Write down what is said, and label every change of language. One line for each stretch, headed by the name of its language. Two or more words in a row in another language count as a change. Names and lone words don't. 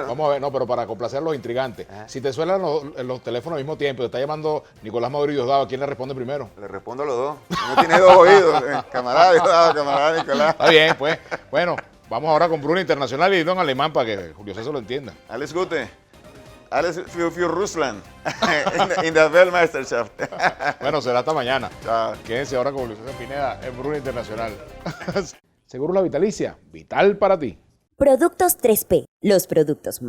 Spanish: Vamos a ver, no, pero para complacer a los intrigantes. Si te suenan los teléfonos al mismo tiempo, te está llamando Nicolás Maduro y Diosdado, ¿quién le responde primero? Le respondo a los dos. No tiene dos oídos. Camarada Diosdado, camarada Nicolás. Está bien, pues. Bueno, vamos ahora con Bruna Internacional y Don Alemán para que Julio César lo entienda.
German: Alles Gute. Alles für Russland in der Weltmeisterschaft.
Spanish: Bueno, será hasta mañana. Chao. Quédense ahora con Julio César Pineda en Bruna Internacional. Seguro La Vitalicia, vital para ti. Productos 3P, los productos más